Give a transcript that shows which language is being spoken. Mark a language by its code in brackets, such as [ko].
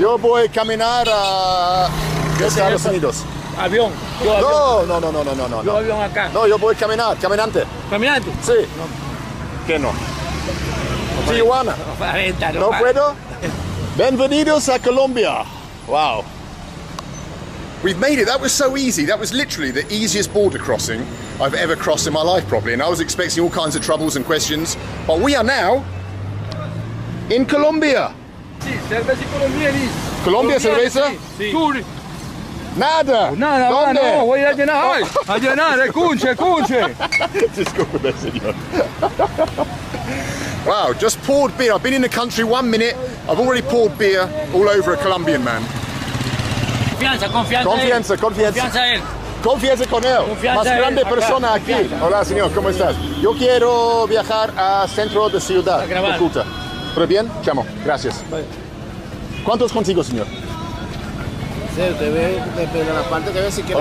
[es] Yo voy a caminar a Estados Unidos. Avión. Yo avión. No. Yo avión acá. No, yo voy a caminar, caminante. ¿Caminante? Sí. ¿Qué no? Tijuana. ¿No puedo? Bienvenidos a Colombia. [en] Wow. We've made it. That was so easy. That was literally the easiest border crossing I've ever crossed in my life, probably. And I was expecting all kinds of troubles and questions. But we are now in Colombia. [es] Sí, cerveza colombiana. ¿Colombia, cerveza? Sí. Nada. Nada, ¿Dónde? no, voy a llenar. A llenar, escuche. Disculpe, señor. [en] Wow, just poured beer. I've been in the country 1 minute. I've already poured beer all over a Colombian man. [es] Confianza. Confianza con él. Más grande persona aquí. Hola, señor, ¿cómo estás? Yo quiero viajar a centro de ciudad, Cúcuta. ¿Todo bien? Chamo, gracias. ¿Cuántos consigo, señor? Sí, usted ve, depende de la parte que ve si quiere.